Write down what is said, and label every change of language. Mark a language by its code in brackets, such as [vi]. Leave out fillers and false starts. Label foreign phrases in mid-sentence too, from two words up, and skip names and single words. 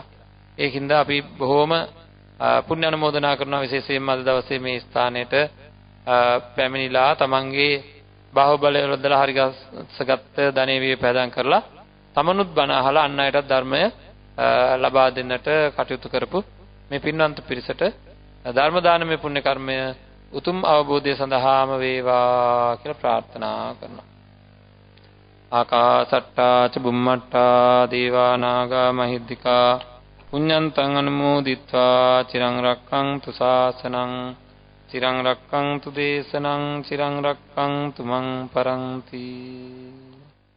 [si] ඒකින්ද අපි බොහෝම පුණ්‍ය අනුමෝදනා කරනවා විශේෂයෙන්ම අද දවසේ මේ ස්ථානෙට පැමිණිලා තමන්ගේ බාහුවලය වලදලා හරි ගස්සගත්ත ධනෙවිය පෑදම් කරලා තමනුත් බණ අහලා අන් අයටත් ධර්මය ලබා දෙන්නට කටයුතු කරපු මේ පින්වන්ත පිරිසට ධර්ම දානමය පුණ්‍ය කර්මය උතුම් අවබෝධය සඳහාම වේවා කියලා ප්‍රාර්ථනා කරනවා. [pi] ආකාසට්ටා ච බුම්මට්ටා දේවා නාග මහිද්దికා පුඤ්ඤන්තං අනුමෝදිත්වා චිරං රක්ඛන්තු ශාසනං චිරං රක්ඛන්තු දේශනං චිරං රක්ඛන්තු මං පරන්ති.